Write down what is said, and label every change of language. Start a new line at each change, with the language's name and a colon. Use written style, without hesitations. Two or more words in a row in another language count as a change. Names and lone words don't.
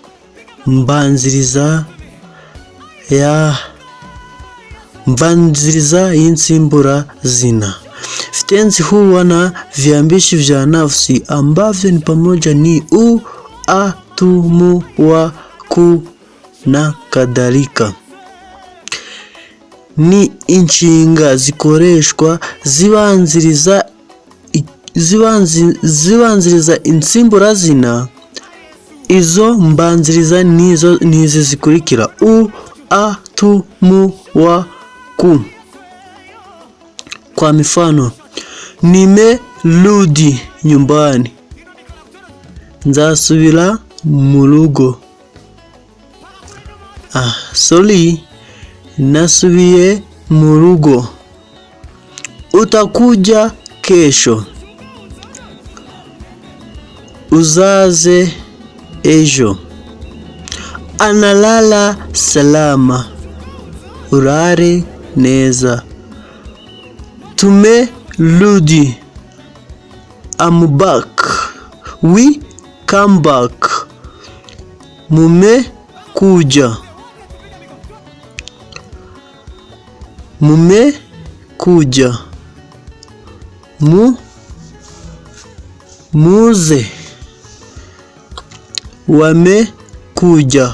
Rundi: Mbanziriza y'insimbura zina.
Swahili: Vitenzi huwa na viambishi vya nafsi ambavyo ni pamoja ni u, a, tu, mu, wa, ku na kadhalika.
Rundi: Ni inshinga zikoreshwa zibanziriza insimbura zina. Izo mbanziriza nizi zikurikira: u, a, tu, mu, wa, ku.
Swahili: Kwa mifano: nimerudi nyumbani.
Rundi: Nzasubira mu rugo. Nasubiye mu rugo.
Swahili: Utakuja kesho.
Rundi: Uzaze ejo.
Swahili: Analala salama.
Rundi: Urare neza. Tumerudi.
English: I'm back. We come back.
Swahili: Mumekuja. Muze. Wamekuja.